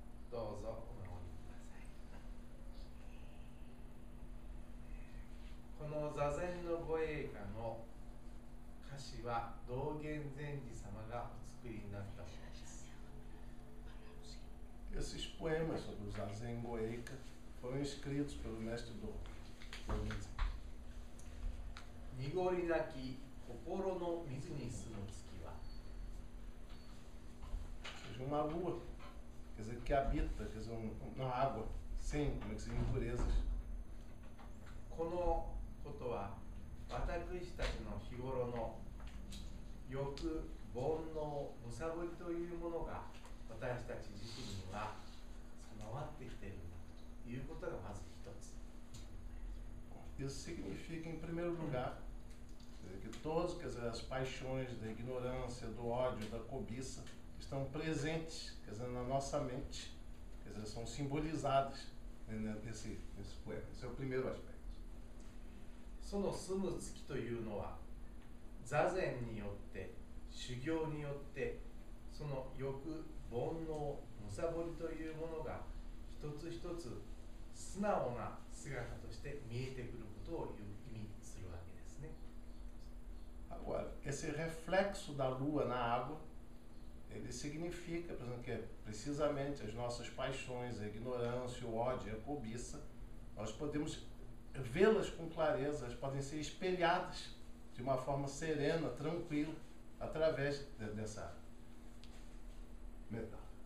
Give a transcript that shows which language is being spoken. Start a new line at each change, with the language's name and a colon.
Japanese: どうぞお守りください。この座禅の護衛歌の歌詞は道元禅師様がお作りになったものです。
Portuguese: Esses poemas sobre o Zazen Goeika foram escritos pelo mestre Dogen.
Japanese: 濁りなき心の水に住む月は
Portuguese: Ou seja, uma lua, quer dizer, que habita, quer dizer, uma água sem, como é que se diz, impurezas.
Japanese: このことは私たちの日頃の欲、煩悩、むさぼりというものが私たち自身には備わってきているんだということがまず一つ。
Portuguese: Isso significa, em primeiro lugar, que todas, quer dizer, as paixões da ignorância, do ódio, da cobiça estão presentes, quer dizer, na nossa mente, quer dizer, são simbolizadas nesse poema. Esse é o primeiro aspecto.
Japanese: その住む月というのは座禅によって修行によってその欲、煩悩、むさぼりというものが一つ一つ素直な姿として見えてくることを意味するわけですね。
Portuguese: Agora, esse reflexo da lua na água, ele significa, por exemplo, que precisamente as nossas paixões, a ignorância, o ódio, a cobiça, nós podemos vê-las com clareza, elas podem ser espelhadas de uma forma serena, tranquila, através dessa metáfora.